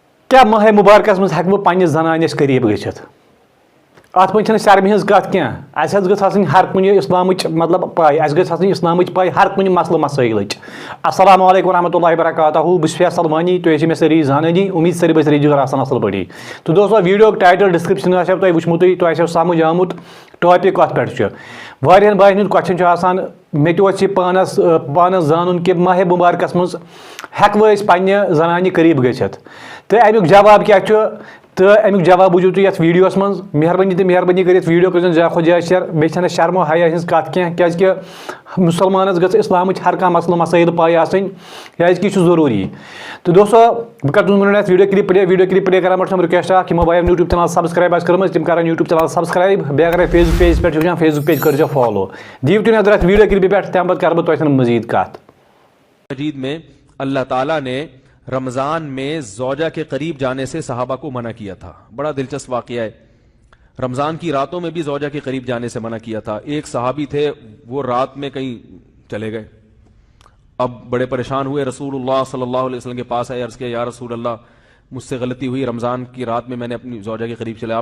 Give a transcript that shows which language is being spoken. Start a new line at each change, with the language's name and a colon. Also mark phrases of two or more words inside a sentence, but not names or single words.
Kashmiri: کیا ماہ مبارکس مز ہیکو پننس زنانس قریب گژھت ات من چھنہ شرمہِ ہٕنٛز کتھ کینٛہہ اسہِ حظ گٔژھ آسٕنۍ ہر کُنہِ اسلامٕچ مطلب پاے اسہِ گٔژھ آسٕنۍ اسلامٕچ پاے ہر کُنہِ مسلہٕ مسٲیلٕچ
Arabic: السلام علیکم ورحمۃ اللہ وبرکاتہ
Kashmiri: بہٕ چھُس فیصل وانی تُہۍ ٲسِو مےٚ سٲری زانٲنی امید سٲری بٲژ ریگولر آسان اصل پٲٹھی تو دوستو
English: video title description
Kashmiri: آسیو تۄہہِ وٕچھمُتٕے تۄہہِ آسیو سمجھ آمُت ٹاپک کتھ پٮ۪ٹھ چھُ واریاہن بایَن ہُنٛد کوسچن چھُ آسان مےٚ تہِ اوس یہِ پانس زانُن کہِ ماہ مبارکس منٛز ہٮ۪کوٕ أسۍ پننہِ زنانہِ قریب گٔژھِتھ تہٕ امیُک جواب کیاہ چھُ تہٕ امیُک جواب بوٗزِو تُہۍ یتھ ویڈیوس منٛز مہربٲنی تہٕ مہربٲنی کٔرِتھ ویڈیو کٔرۍزیٚو زیادٕ کھۄتہٕ زیادٕ شیر بیٚیہِ چھنہٕ شرمو حیا ہٕنٛز کتھ کینٛہہ کیازکہِ مُسلمانس گٔژھ اسلامٕچ ہر کانٛہہ مسلہٕ مسٲیل پاے آسٕنۍ کیازکہِ یہِ چھُ ضروٗری تہٕ دوستو بہٕ کرٕ تُہنٛد ونُن یتھ
English: video clip play
Kashmiri: کران برٛونٛٹھ چھُم رِکویسٹ اکھ یِمو بایو
English: YouTube channel subscribe
Kashmiri: آسہِ کٔرمٕژ تِم کرن
English: YouTube channel subscribe
Kashmiri: بیٚیہِ اگر فیس بُک پیجس پٮ۪ٹھ چھِ وٕچھان
English: Facebook page
Kashmiri: کٔرۍزیٚو فالو دِیِو تُہۍ نظر اتھ ویڈیو کلپہِ پٮ۪ٹھ تمہِ پتہٕ کرٕ بہٕ تۄہہِ سۭتۍ مزیٖد کتھ
Urdu: مجید میں اللہ تعالیٰ نے رمضان میں زوجہ کے قریب جانے سے صحابہ کو منع کیا تھا. بڑا دلچسپ واقعہ ہے. رمضان کی راتوں میں بھی زوجہ کے قریب جانے سے منع کیا تھا. ایک صحابی تھے وہ رات میں کہیں چلے گئے, اب بڑے پریشان ہوئے, رسول اللہ صلی اللہ علیہ وسلم کے پاس آئے, عرض کیا یا رسول اللہ مجھ سے غلطی ہوئی, رمضان کی رات میں نے اپنی زوجہ کے قریب چلا.